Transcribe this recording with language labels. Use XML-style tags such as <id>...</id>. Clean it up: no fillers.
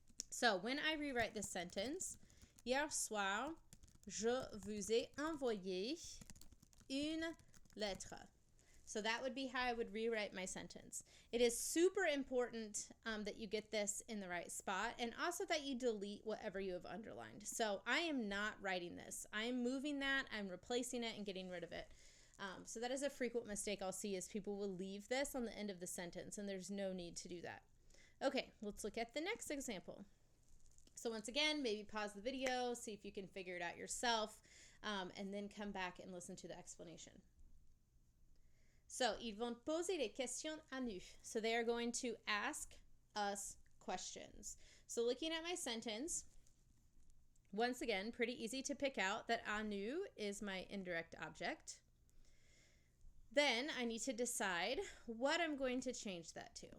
<en>So when I rewrite this sentence,</en> <fr>hier soir, je vous ai envoyé une lettre.</fr> <en>So that would be how I would rewrite my sentence. It is super important that you get this in the right spot, and also that you delete whatever you have underlined. So I am not writing this. I am moving that, I'm replacing it and getting rid of it. So that is a frequent mistake I'll see, is people will leave this on the end of the sentence, and there's no need to do that. Okay, let's look at the next example. So once again, maybe pause the video, see if you can figure it out yourself, and then come back and listen to the explanation.</en> <fr>So, ils vont poser des questions à nous.</fr> <en>So they are going to ask us questions. So looking at my sentence, once again, pretty easy to pick out that à nous is my indirect object. Then I need to decide what I'm going to change that to.</en>